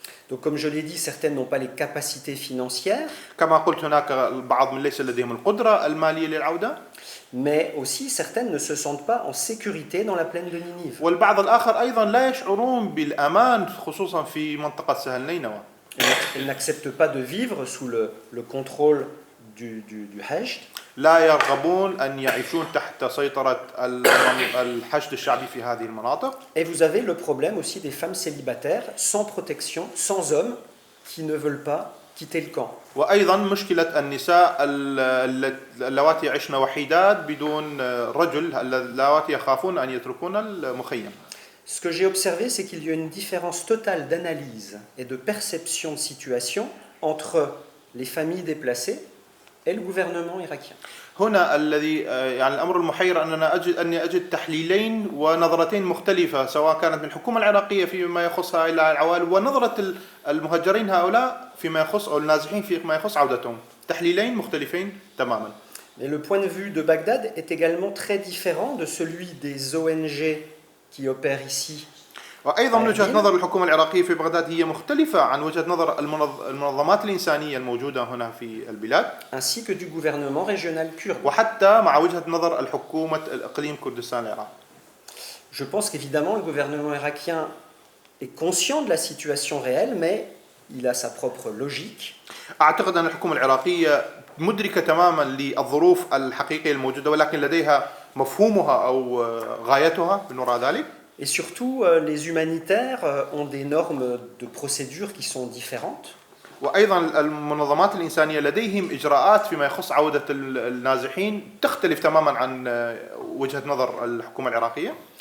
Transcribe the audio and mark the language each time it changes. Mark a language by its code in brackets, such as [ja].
[fr] Donc comme je l'ai dit, certaines n'ont pas les capacités financières, [ar] كما قلت هناك البعض من ليس لديهم القدرة المالية للعودة، [fr] mais aussi certaines ne se sentent pas en sécurité dans la plaine de Ninive. [ar] والبعض الآخر أيضا لا يشعرون بالأمان خصوصا في منطقة سهل نينوى. [fr] Elles n'acceptent pas de vivre sous le contrôle du Hajj. [ar] لا يرغبون أن يعيشون تحت سيطرة الحشد الشعبي في هذه المناطق. [fr] Et vous avez le problème aussi des femmes célibataires, sans protection, sans hommes, qui ne veulent pas quitter le camp. [ar] وأيضا مشكلة النساء اللواتي يعيشن وحيدات بدون رجل، اللواتي يخافون أن يتركون المخيم. [fr] Ce que j'ai observé, c'est qu'il y a une différence totale d'analyse et de perception de situation entre les familles déplacées et le gouvernement irakien. [ar] هنا الذي يعني الأمر المحير أني أجد تحليلين ونظرتين مختلفة، سواء كانت من الحكومة العراقية فيما يخص إلى العوائل، ونظرة المهجرين هؤلاء فيما يخص أو النازحين فيما يخص عودتهم. تحليلين مختلفين تماما. [fr] Et le point de vue de Bagdad est également très différent de celui des ONG qui opèrent ici. [ar] وأيضا من وجهة نظر الحكومة العراقية في بغداد هي مختلفة عن وجهة نظر المنظمات الإنسانية الموجودة هنا في البلاد، [fr] ainsi que du gouvernement régional kurde. [ar] وحتى مع وجهة نظر الحكومة الإقليم كردستان العراق. [fr] Je pense qu'évidemment le gouvernement irakien est conscient de la situation réelle, mais il a sa propre logique. [ar] أعتقد أن الحكومة العراقية مدركة تماما للظروف الحقيقية الموجودة، ولكن لديها مفهومها أو غايتها من وراء ذلك. [fr] Et surtout, les humanitaires ont des normes de procédure qui sont différentes. [ar] وأيضا المنظمات الإنسانية لديهم إجراءات فيما يخص عودة النازحين تختلف تماما عن وجهة نظر الحكومة العراقية.